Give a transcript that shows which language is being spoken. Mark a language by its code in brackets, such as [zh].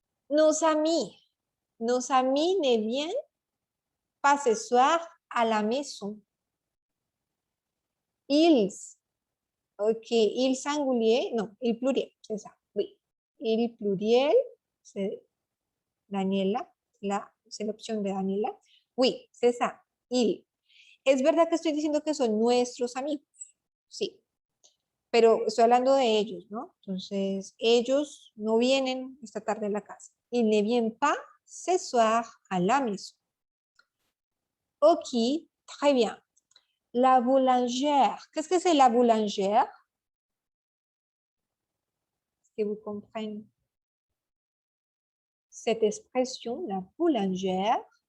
[fr] Nos amis ne viennent pas ce soir à la maison. Ils, ok, il singulier, non, il pluriel, c'est ça, oui. Il pluriel, c'est Daniela, c'est l'opción de Daniela. Oui, c'est ça, il. [es] Es verdad que estoy diciendo que son nuestros amigos, sí, pero estoy hablando de ellos, ¿no? Entonces, ellos no vienen esta tarde a la casa. [fr] Ils ne viennent pas ce soir à la maison. Ok, très bien. La boulangère. Qu'est-ce que c'est la boulangère? Est-ce que vous comprenez cette expression, la boulangère?